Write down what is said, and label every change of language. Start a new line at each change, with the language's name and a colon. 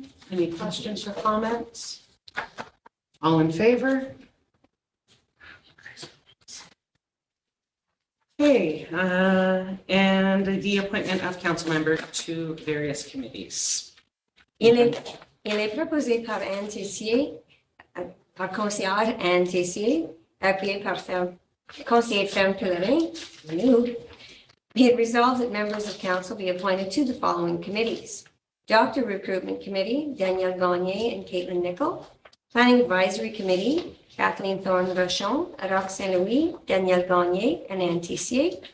English: Any questions or comments? All in favor? Okay, and the appointment of council members to various committees.
French: Il est proposé par Anne Tessier, par conseillère Anne Tessier, appuyé par conseiller Fernand Pellerin.
English: Be it resolved that members of council be appointed to the following committees. Doctor Recruitment Committee, Danielle Gagné and Caitlin Nicol. Planning Advisory Committee, Kathleen Thorne-Rochon, Roxanne Louis, Danielle Gagné, and Anne Tessier.